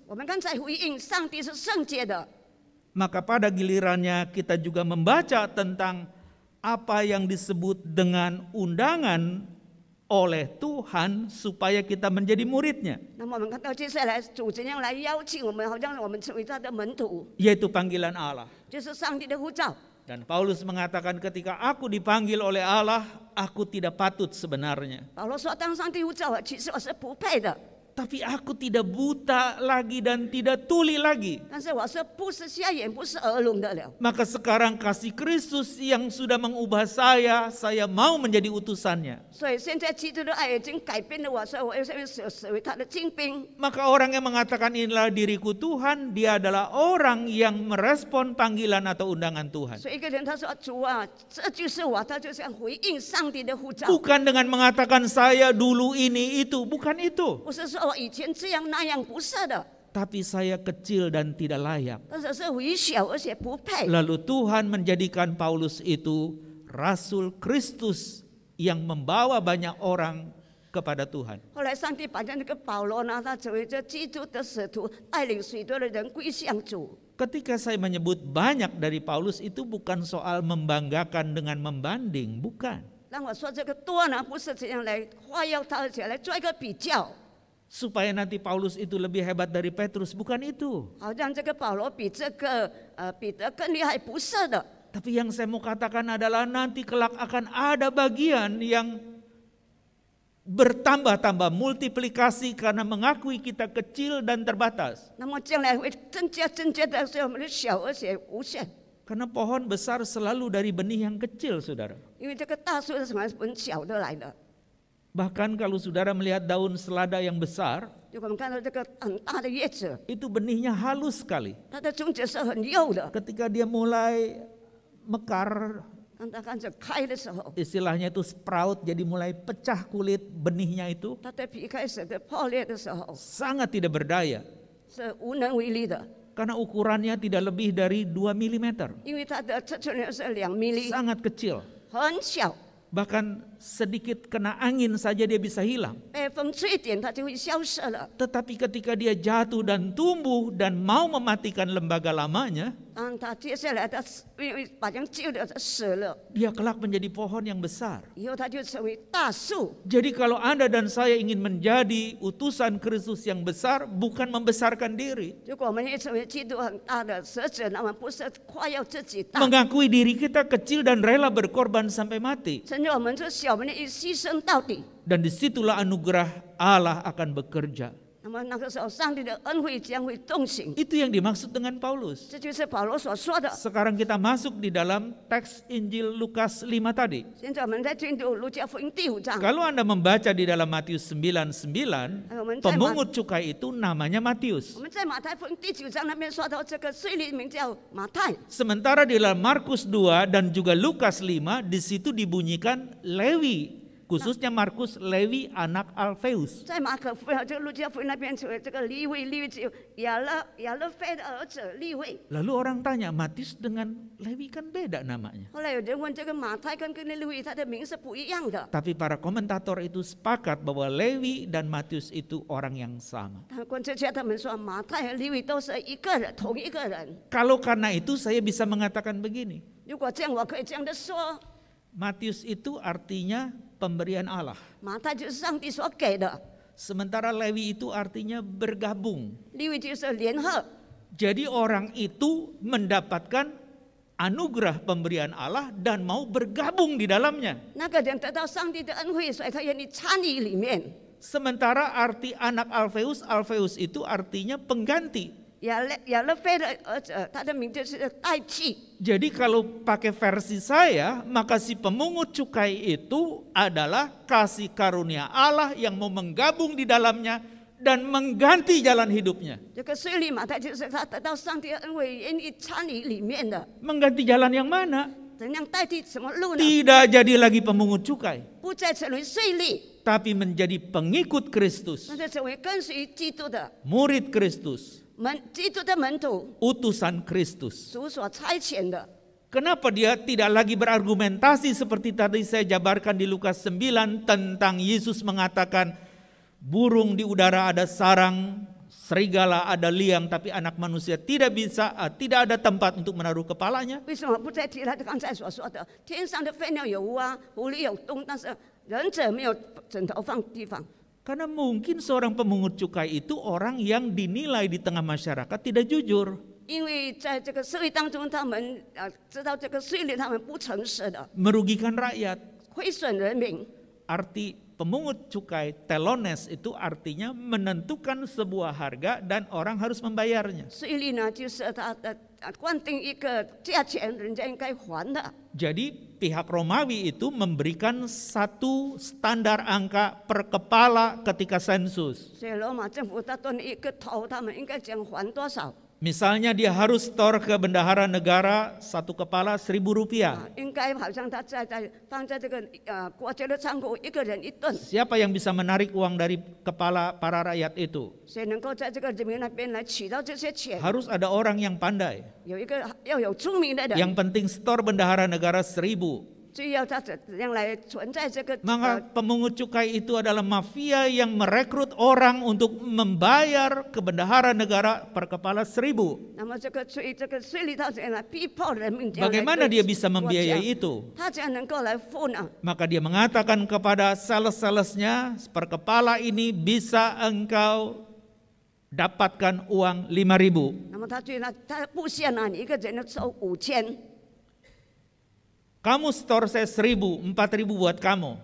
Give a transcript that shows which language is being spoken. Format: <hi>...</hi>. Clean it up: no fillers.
<zh>我们刚才回应上帝是圣洁的，</zh> <id>maka pada gilirannya kita juga membaca tentang apa yang disebut dengan undangan oleh Tuhan supaya kita menjadi muridnya,</id> <zh>那么我们看到接下来主怎样来邀请我们，好像我们成为他的门徒，</zh> <id>yaitu panggilan Allah.</id> <zh>就是上帝的呼召。</zh> <id>Dan Paulus mengatakan ketika aku dipanggil oleh Allah, aku tidak patut sebenarnya.</id> <zh>保罗说：“当上帝呼召我，其实我是不配的。</zh> <id>Tapi aku tidak buta lagi dan tidak tuli lagi.</id> <zh>但是我是不是瞎眼，不是耳聋的了。</zh> <id>Maka sekarang kasih Kristus yang sudah mengubah saya mau menjadi utusannya.</id> <zh>所以现在基督的爱已经改变了我，所以我要成为他的精兵。</zh> <id>Maka orang yang mengatakan inilah diriku Tuhan, dia adalah orang yang merespon panggilan atau undangan Tuhan.</id> <zh>所以一个人他说：“主啊，这就是我。” 他就想回应上帝的呼召，</zh> <id>Bukan dengan mengatakan saya dulu ini itu, bukan itu.</id> <zh>不是说我以前这样那样，不是的。</zh> <id>Tapi saya kecil dan tidak layak.</id> <zh>但是是微小而且不配。</zh> <id>Lalu Tuhan menjadikan Paulus itu Rasul Kristus yang membawa banyak orang kepada Tuhan.</id> <zh>后来上帝把那个保罗呢，他成为这基督的使徒，带领许多的人归向主。</zh> <id>Ketika saya menyebut banyak dari Paulus itu bukan soal membanggakan dengan membanding, bukan.</id> <zh>让我说这个多呢，不是这样来夸耀他，而且来做一个比较，</zh> <id>Supaya nanti Paulus itu lebih hebat dari Petrus, bukan itu.</id> <zh>好像这个保罗比这个彼得更厉害，不是的。</zh> <id>Tapi yang saya mau katakan adalah nanti kelak akan ada bagian yang bertambah-tambah multiplikasi karena mengakui kita kecil dan terbatas.</id> <zh>那么将来会增加的，所以我们的小而且无限。</zh> <id>Karena pohon besar selalu dari benih yang kecil, saudara.</id> <zh>因为这个大树是从很小的来的。</zh> <id>Bahkan kalau saudara melihat daun selada yang besar,</id> <zh>如果我们看到这个很大的叶子，</zh> <id>itu benihnya halus sekali.</id> <zh>它的种子是很幼的，</zh> <id>Ketika dia mulai mekar,</id> <zh>当它开始开的时候，</zh> <id>istilahnya itu sprout, jadi mulai pecah kulit benihnya itu,</id> <zh>它的皮开始的破裂的时候，</zh> <id>sangat tidak berdaya.</id> <zh>是无能为力的，</zh> <id>Karena ukurannya tidak lebih dari 2 mm.</id> <zh>因为它的尺寸是2 mm，</zh> <id>Sangat kecil.</id> <zh>很小，</zh> <id>Bahkan sedikit kena angin saja dia bisa hilang.</id> <zh>被风吹一点它就会消失了。</zh> <id>Tetapi ketika dia jatuh dan tumbuh dan mau mematikan lembaga lamanya,</id> <zh>当它接下来它因为把人救了，它死了，</zh> <id>dia kelak menjadi pohon yang besar.</id> <zh>以后它就成为大树。</zh> <id>Jadi kalau Anda dan saya ingin menjadi utusan Kristus yang besar, bukan membesarkan diri.</id> <zh>如果我们也成为基督很大的使者，那么不是夸耀自己大，</zh> <id>Mengakui diri kita kecil dan rela berkorban sampai mati.</id> <zh>承认我们这小，我们愿意牺牲到底。</zh> <id>Dan disitulah anugerah Allah akan bekerja.</id> <zh>那么那个时候，上帝的恩惠将会动行，</zh> <id>Itu yang dimaksud dengan Paulus.</id> <zh>这就是保罗所说的。</zh> <id>Sekarang kita masuk di dalam teks Injil Lukas 5 tadi.</id> <zh>现在我们在进入路加福音第5章，</zh> <id>Kalau Anda membaca di dalam Matius 9:9, pemungut cukai itu namanya Matius.</id> <zh>我们在马太福音第9章那边说到这个税吏名叫马太，</zh> <id>Sementara di dalam Markus 2 dan juga Lukas 5, di situ dibunyikan Lewi. Khususnya Markus, Lewi anak Alfeus.</id> <zh>在马可福音这个路加福音那边成为这个利未，利未只有亚勒菲的儿子利未。</zh> <id>Lalu orang tanya, Matius dengan Lewi kan beda namanya.</id> <zh>后来有人问这个马太跟利未他的名是不一样的，</zh> <id>Tapi para komentator itu sepakat bahwa Lewi dan Matius itu orang yang sama.</id> <zh>但观察家他们说马太和利未都是一个人，同一个人。</zh> <id>Kalau karena itu saya bisa mengatakan begini.</id> <zh>如果这样，我可以这样的说，</zh> <id>Matius itu artinya pemberian Allah.</id> <zh>马太就是上帝所给的，</zh> <id>Sementara Lewi itu artinya bergabung.</id> <zh>利未就是联合。</zh> <id>Jadi orang itu mendapatkan anugerah pemberian Allah dan mau bergabung di dalamnya.</id> <zh>那个人得到上帝的恩惠，所以他愿意参与里面。</zh> <id>Sementara arti anak Alfeus, Alfeus itu artinya pengganti.</id> <zh>亚勒菲的儿子，他的名字是代替。</zh> <id>Jadi kalau pakai versi saya, maka si pemungut cukai itu adalah kasih karunia Allah yang mau menggabung di dalamnya dan mengganti jalan hidupnya.</id> <zh>这个税吏马太就是他得到上帝的恩惠，愿意参与里面的。</zh> <id>Mengganti jalan yang mana?</id> <zh>怎样代替什么路呢？</zh> <id>Tidak jadi lagi pemungut cukai,</id> <zh>不再成为税吏，</zh> <id>tapi menjadi pengikut Kristus,</id> <zh>那就成为跟随基督的</zh> <id>murid Kristus,</id> <zh>基督的门徒，</zh> <id>utusan Kristus.</id> <zh>主所差遣的。</zh> <id>Kenapa dia tidak lagi berargumentasi seperti tadi saya jabarkan di Lukas 9 tentang Yesus mengatakan burung di udara ada sarang, serigala ada liang, tapi anak manusia tidak tidak ada tempat untuk menaruh kepalanya.</id> <zh>为什么不再提他刚才所说的天上的飞鸟有窝，狐狸有洞，但是人者没有枕头放地方？</zh> <id>Karena mungkin seorang pemungut cukai itu orang yang dinilai di tengah masyarakat tidak jujur.</id> <zh>因为在这个社会当中，他们知道这个税吏他们不诚实的，</zh> <id>Merugikan rakyat.</id> <zh>亏损人民。</zh> <id>Arti pemungut cukai telones itu artinya menentukan sebuah harga dan orang harus membayarnya.</id> <zh>税吏呢，就是他的规定一个价钱，人家应该还的。</zh> <id>Jadi pihak Romawi itu memberikan satu standar angka per kepala ketika sensus.</id> <zh>所以罗马政府他对一个头，他们应该讲还多少？</zh> <id>Misalnya dia harus store ke bendahara negara satu kepala Rp1.000.</id> <zh>应该好像他放在这个国家的仓库，一个人1吨。</zh> <id>Siapa yang bisa menarik uang dari kepala para rakyat itu?</id> <zh>谁能够在这个人民那边来取到这些钱？</zh> <id>Harus ada orang yang pandai.</id> <zh>有一个要有聪明的人，</zh> <id>Yang penting store bendahara negara 1.000.</id> <zh>最要他怎样来存在这个</zh> <id>Maka pemungut cukai itu adalah mafia yang merekrut orang untuk membayar ke bendahara negara per kepala 1.000.</id> <zh>那么这个税吏他怎样来逼迫人民？这样来</zh> <id>Bagaimana dia bisa</id> <zh>国家</zh> <id>membiayai itu?</id> <zh>他怎样能够来付呢？</zh> <id>Maka dia mengatakan kepada sales-salesnya, per kepala ini bisa engkau dapatkan uang 5.000.</id> <zh>那么他布线呢，你一个人要收5000，</zh> <id>Kamu store saya 1.000, 4.000 buat kamu.</id>